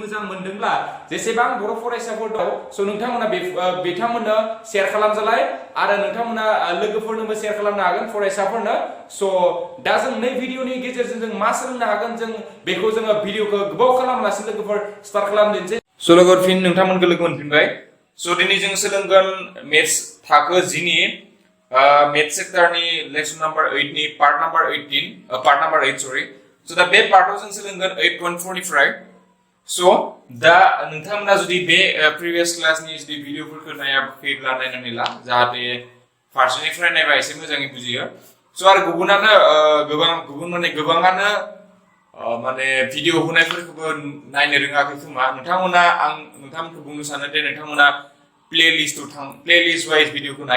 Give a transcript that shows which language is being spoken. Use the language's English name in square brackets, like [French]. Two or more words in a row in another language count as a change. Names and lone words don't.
[Bodo] मोजां मोनदोंब्ला जेसेबां बर' फरायसाफोर दं सो नोंथांमोना बिथांमोननो शेयार खालामजालाय आरो नोंथांमोना लोगोफोरनोबो शेयार खालामनो हागोन फरायसाफोरनो सो दा जों नै भिडिअनि गेजेरजों जों मा सोलोंनो हागोन जों बेखौ जोङो भिडिअखौ गोबाव खालामालासिनो लोगोफोर स्टार्ट खालामदिनोसै सो लोगोफोर फिन नोंथांमोनखौ लोगो मोनफिनबाय सो दिनै जों सोलोंगोन मेथ्स थाखो 10 नि [English] math sector [Bodo] ni [English] lesson number 8 [Bodo] ni [English] part number [Bodo] 8 sorry so da be [English] part of [Bodo] जों सोलोंगोन 8.45 so da नोंथांमोना जुदि बे [English] previous class [Bodo] नि जुदि भिडिअ फोरखौ नायाखैब्ला नायनानै ला जाहाथे फारसेनिफ्राय नायबा एसे मोजाङै बुजियो so आरो गोबाङानो माने भिडिअ होनायफोरखौबो नायनो रोङाखै खोमा नोंथांमोना आं नोंथांमोनखौ बुंनो सानो दे नोंथांमोना [English] playlist wise [Bodo] भिडिअखौ नाय